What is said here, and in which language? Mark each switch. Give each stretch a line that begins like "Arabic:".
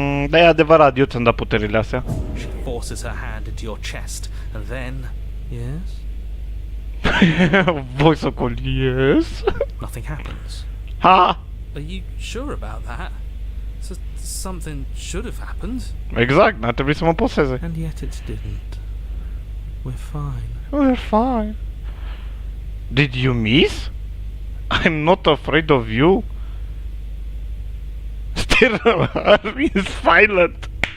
Romanian: Da, e adevărat, eu ți-am dat puterile astea.
English: She forces her hand into your chest, and then... Yes?
Romanian: Voi să yes?
English: Nothing happens. Ha! Are you sure about that? So something should have happened.
Romanian: Exact, n-ar trebui să mă poseze.
English: And yet it didn't. We're fine. We're fine. Did you miss? I'm not afraid of you. Still, is silent.